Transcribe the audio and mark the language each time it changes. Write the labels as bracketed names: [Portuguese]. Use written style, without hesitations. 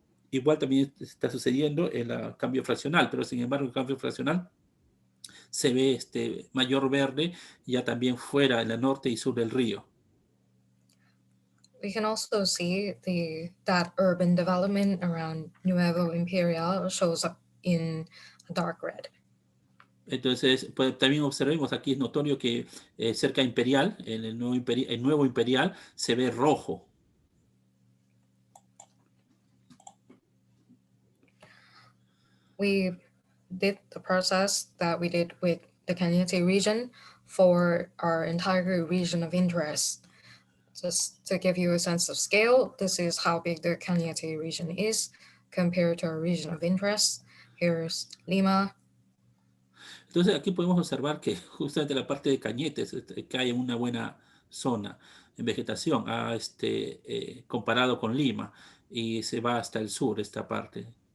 [Spanish] Igual también está sucediendo el cambio fraccional, pero sin embargo el cambio fraccional se ve mayor verde ya también fuera en el norte y sur del río. [English] We can also see that urban development around Nuevo Imperial shows up in dark red. [Spanish] Entonces, también observemos aquí, es notorio que cerca de Imperial, en el nuevo Imperial, se ve rojo. [English] We did the process that we did with the Cañete region for our entire region of interest. Just to give you a sense of scale, this is how big the Cañete region is compared to our region of interest. Here's Lima. [Spanish] Entonces aquí podemos observar que justamente la parte de Cañete cae en una buena zona en vegetación, comparado con Lima, y se va hasta el sur esta parte.